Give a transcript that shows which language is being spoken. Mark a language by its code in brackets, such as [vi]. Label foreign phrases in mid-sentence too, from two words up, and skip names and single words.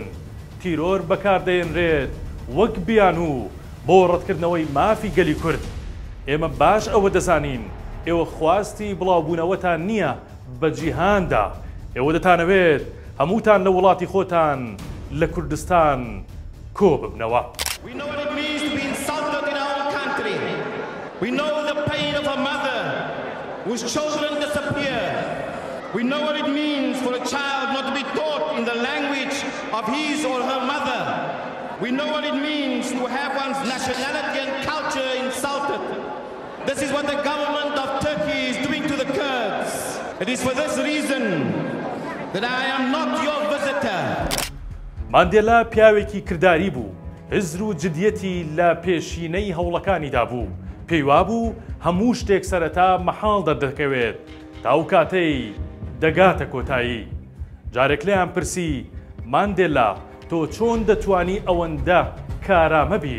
[ckb] تیرۆر بەکاردەێنرێت وەک بیان و بۆ ڕەتکردنەوەی مافی گەلی کورد. ئێمە باش ئەوە دەزانین ئێوە خواستی بڵاوبوونەوەتان نییە بە جیهاندا. ئێوە دەتانەوێت هەمووتان لە وڵاتی خۆتان لە کوردستان کۆ ببنەوە. [en] We know the pain of a mother whose children disappear. We know what it means for a child not to be taught in the language of his or her mother. We know what it means to have one's nationality and culture insulted. This is what the government of Turkey is doing to the Kurds. It is for this reason that I am not your visitor. [ckb] ماندێلا پیاوێکی کردداری بوو، هزر و جدیەتی لە پێشینەی هەوڵەکانیدا بوو. پێی وابوو هەموو شتێک سەرەتا مەحاڵ دەردەکەوێت تا ئەو کاتەی دەگاتە کۆتایی. جارێک لێیان پرسی ماندێلا تۆ چۆن دەتوانی ئەوەندە کارامە بیت؟